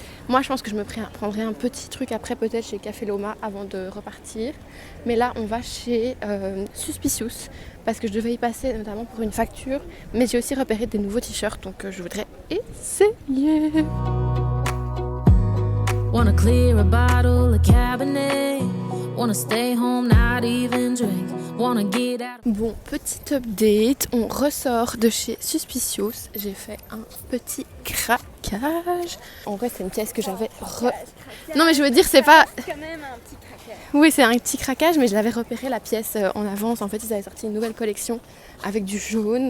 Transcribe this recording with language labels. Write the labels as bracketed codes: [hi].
[fr] Moi je pense que je me prendrai un petit truc après peut-être chez Café Loma avant de repartir. Mais là on va chez Suspicious parce que je devais y passer notamment pour une facture. Mais j'ai aussi repéré des nouveaux t-shirts donc je voudrais essayer. [en] Wanna clear a bottle, a cabinet. Wanna stay home, not even drink. Wanna get out. [fr] Bon, petit update, on ressort de chez Suspicious. J'ai fait un petit craquage. En vrai, c'est une pièce que j'avais Non mais je veux dire, c'est pas... C'est quand même un petit craquage. Oui, c'est un petit craquage, mais je l'avais repéré la pièce en avance. En fait, ils avaient sorti une nouvelle collection avec du jaune.